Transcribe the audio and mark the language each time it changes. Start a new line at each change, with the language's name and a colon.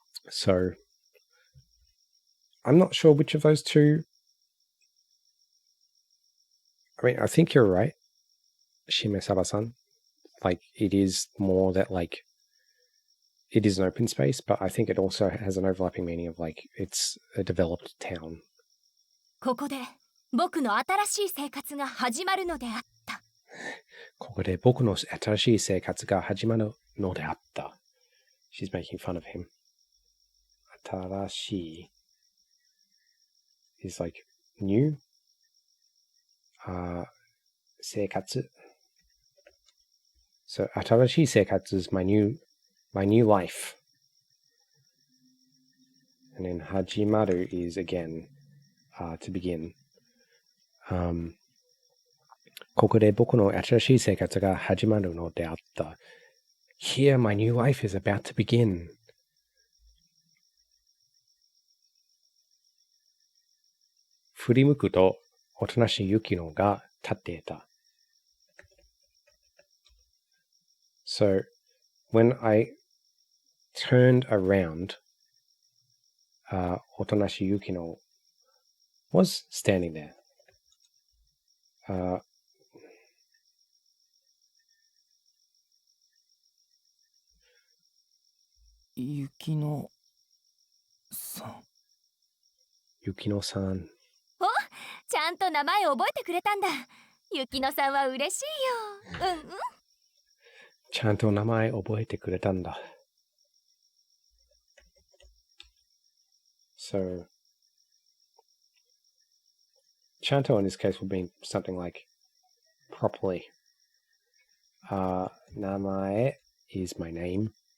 English: So I'm not sure which of those two. I mean, I think you're right, Shimesaba-san. Like, it is more that, like, it is an open space, but I think it also has an overlapping meaning of, like, it's a developed town.
Japanese: ここで僕の新しい生活が始まるのであった。ここで僕の新しい生活が始まるのであった。
English: She's making fun of him. 新しい is like new. 生活. So 新しい生活 is my new life. And then 始まる is again to begin.
Japanese: ここで僕の新しい生活が始まるのであった。
English: Here my new life is about to begin.
Japanese: 振り向くと、おとなしい雪乃が立っていた。
English: So, when I turned around, おとなしい雪乃 was standing there.
Japanese: 雪乃さん。雪乃さん。お、ちゃんと名前覚えてくれたんだ。雪乃さんは嬉しいよ。うんうん。ちゃんと名前覚えてくれたんだ。
English: So,
Japanese: ちゃんと
English: in this case would mean something like properly. 名前 is my name.